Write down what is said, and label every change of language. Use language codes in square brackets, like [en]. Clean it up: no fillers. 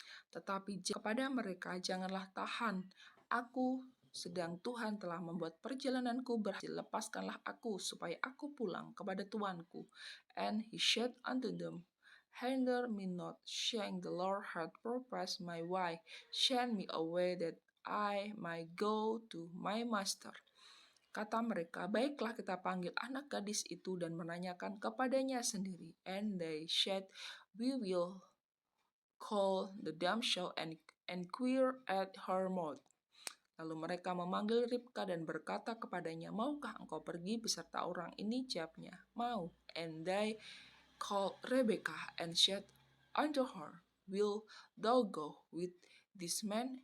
[id] Tetapi kepada mereka, janganlah tahan aku, sedang Tuhan telah membuat perjalananku berhasil. Lepaskanlah aku, supaya aku pulang kepada tuanku. [en] And he said unto them, hinder me not, seeing the Lord hath purposed my way. Send me away, that I may go to my master. [id] Kata mereka, baiklah, kita panggil anak gadis itu dan menanyakan kepadanya sendiri. [en] And they said, we will call the damsel and inquire at her mouth. [id] Lalu mereka memanggil Ribka dan berkata kepadanya, maukah engkau pergi beserta orang ini? Jawabnya, mau. [en] And they called Rebekah and said unto her, will thou go with this man?